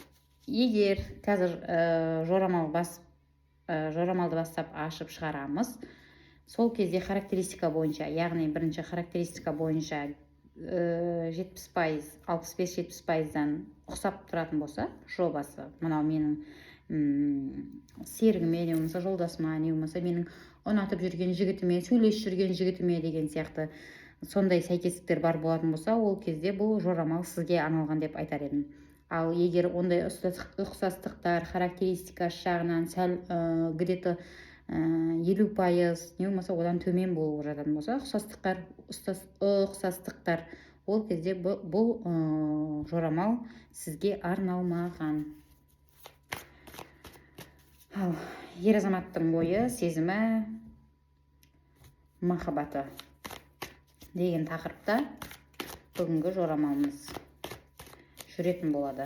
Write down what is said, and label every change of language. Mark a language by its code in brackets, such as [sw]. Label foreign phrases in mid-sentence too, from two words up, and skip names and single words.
[kk] Егер қазір жорамалды бастап ашып шығарамыз, сол кезде характеристика бойынша, яғни бірінші характеристика бойынша 70%, 65-70%-дан ұқсап тұратын болса, жобасы, мынау менің серігіме, не болмаса жолдасыма, не болмаса менің ұнатып жүрген жігітіме, сөйлесіп жүрген жігітіме деген сияқты сондай сәйкестіктер бар болатын болса, ол кезде бұл жорамал сізге арналған деп айтар едім. Ал егер ондай ұқсастықтар, характеристикасы жағынан сәл где-то 50%, не болмаса одан төмен болып жататын болса, ұқсастықтар, ол кезде бұл жорамал сізге арналмаған. Ал ер азаматтың ойы, сезімі, махаббаты деген тақырыпта бүгінгі жорамалымыз жүретін болады.